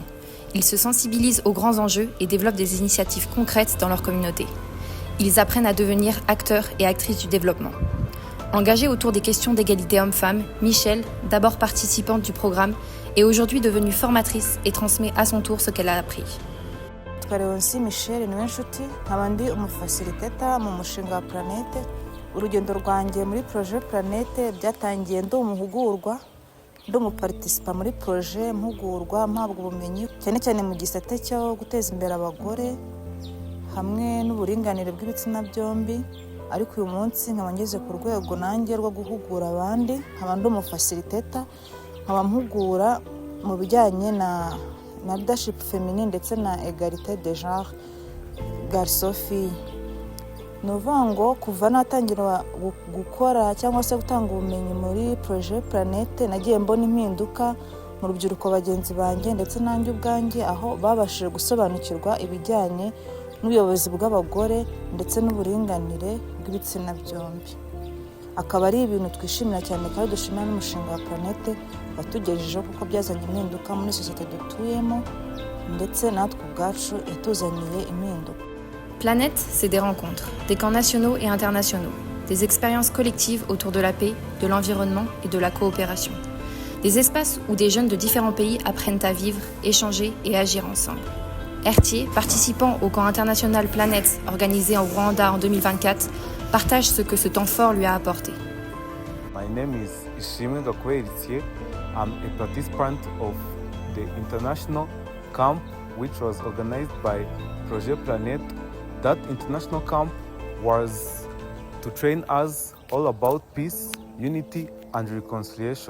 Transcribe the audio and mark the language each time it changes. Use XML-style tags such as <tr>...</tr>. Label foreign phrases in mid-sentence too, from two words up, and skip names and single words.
<fr>Ils se sensibilisent aux grands enjeux et développent des initiatives concrètes dans leur communauté. Ils apprennent à devenir acteurs et actrices du développement. Engagée autour des questions d'égalité homme-femme, Michelle, d'abord participante du programme, est aujourd'hui devenue formatrice et transmet à son tour ce qu'elle a appris.</fr> <rw>Leonsi Michelle niwe nshuti nkaba ndi umufacilitator mu mushinga wa Planète. Urugendo rwanjye muri projet Planète byatangiye ndi umuhugurwa, ndi umuparticipa muri projet mpugurwa mpabwa ubumenyi cyane cyane mu gisate cyo guteza imbere abagore hamwe n'uburinganire bw'ibitsina byombi, ariko uyu munsi nkaba ngeze ku rwego nanjye rwo guhugura abandi, nkaba ndi umufacilitator, nkaba mpugura mu bijyanye na</rw> <fr>leadership féminin</fr> <rw>ndetse na</rw> <fr>égalité de genre garçon fille.</fr> <rw>Ni ukuvuga ngo kuva natangira gukora cyangwa se gutanga ubumenyi muri projet Planète nagiye mbona impinduka mu rubyiruko bagenzi banjye ndetse nanjye ubwanjye, aho babashije gusobanukirwa ibijyanye n'ubuyobozi bw'abagore ndetse n'uburinganire bw'ibitsina byombi. Akaba ari ibintu twishimira cyane kandi dushimira n'umushinga wa Planète watugejejeho kuko byazanye impinduka muri sosiyete dutuyemo ndetse natwe ubwacu yatuzaniye impinduka.</rw> <fr>Planète, c'est des rencontres, des camps nationaux et internationaux, des expériences collectives autour de la paix, de l'environnement et de la coopération. Des espaces où des jeunes de différents pays apprennent à vivre, échanger et agir ensemble. Ertier, participant au camp international Planète organisé au Rwanda en 2024, partage ce que ce temps fort lui a apporté.</fr> <en>My name is Ishimwe Gakwe Ertier. I'm a participant of the international camp which was organized by Projet Planète. That international camp was to train us all about peace, unity and reconciliation.</en>